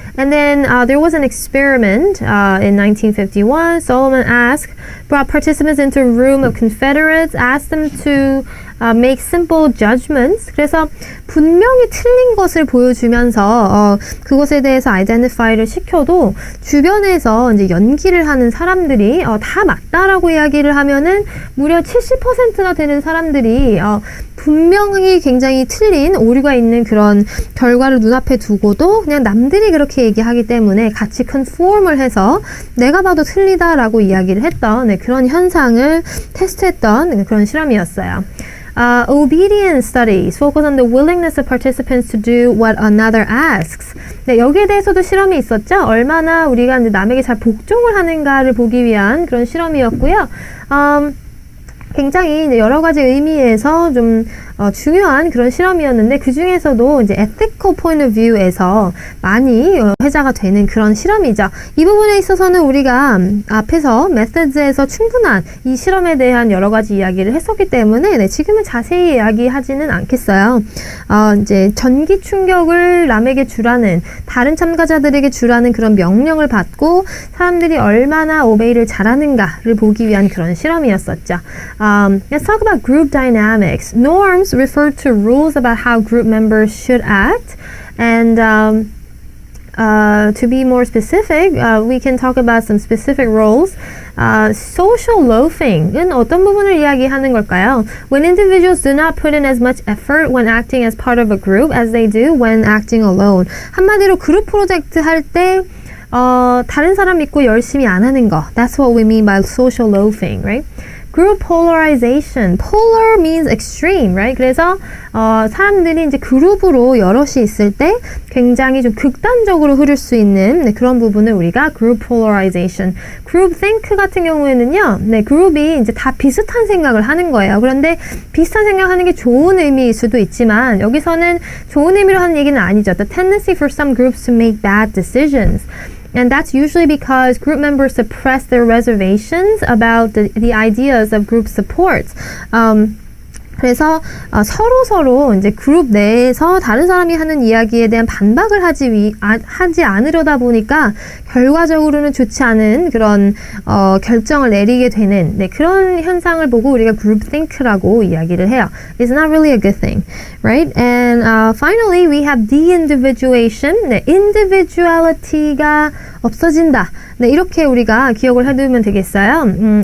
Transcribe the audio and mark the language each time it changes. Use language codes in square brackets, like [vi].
[en] And then there was an experiment in 1951. Solomon brought participants into a room of Confederates, asked them to make simple judgments. [ko] 그래서 분명히 틀린 것을 보여주면서 그것에 대해서 identify를 시켜도 주변에서 이제 연기를 하는 사람들이 다 맞다라고 이야기를 하면은 무려 70%나 되는 사람들이 분명히 굉장히 틀린 오류가 있는 그런 결과를 눈앞에 두고도 그냥 남들이 그렇게 얘기하기 때문에 같이 conform을 해서 내가 봐도 틀리다라고 이야기를 했던 그런 현상을 테스트했던 그런 실험이었어요. [en] Obedience studies focus on the willingness of participants to do what another asks. [ko] 네, 여기에 대해서도 실험이 있었죠. 얼마나 우리가 이제 남에게 잘 복종을 하는가를 보기 위한 그런 실험이었고요. 굉장히 여러 가지 의미에서 좀 중요한 그런 실험이었는데 그 중에서도 이제 [en] ethical point of view [ko] 에서 많이 회자가 되는 그런 실험이죠. 이 부분에 있어서는 우리가 앞에서 methods에서 충분한 이 실험에 대한 여러 가지 이야기를 했었기 때문에 지금은 자세히 이야기하지는 않겠어요. 이제 전기 충격을 남에게 주라는 다른 참가자들에게 주라는 그런 명령을 받고 사람들이 얼마나 오베이를 잘하는가를 보기 위한 그런 실험이었었죠. [en] Let's talk about group dynamics. Norms refer to rules about how group members should act, and to be more specific, we can talk about some specific roles. [ko] Social loafing은 어떤 부분을 이야기하는 걸까요? [en] When individuals do not put in as much effort when acting as part of a group as they do when acting alone. [ko] 한마디로 그룹 프로젝트 할 때 다른 사람 믿고 열심히 안 하는 거. [en] That's what we mean by social loafing, right? Group polarization. Polar means extreme, right? [ko] 그래서 사람들이 이제 그룹으로 여럿이 있을 때 굉장히 좀 극단적으로 흐를 수 있는 그런 부분을 우리가 group polarization. group think 같은 경우에는요, 그룹이 이제 다 비슷한 생각을 하는 거예요. 그런데 비슷한 생각하는 게 좋은 의미일 수도 있지만 여기서는 좋은 의미로 하는 얘기는 아니죠. [en] The tendency for some groups to make bad decisions. And that's usually because group members suppress their reservations about the ideas of group support. [ko] 그래서 서로 이제 그룹 내에서 다른 사람이 하는 이야기에 대한 반박을 하지 않으려다 보니까 결과적으로는 좋지 않은 그런 결정을 내리게 되는 그런 현상을 보고 우리가 group think라고 이야기를 해요. [en] It's not really a good thing, right? And finally, we have de-individuation. [ko] individuality가 없어진다. 이렇게 우리가 기억을 해두면 되겠어요.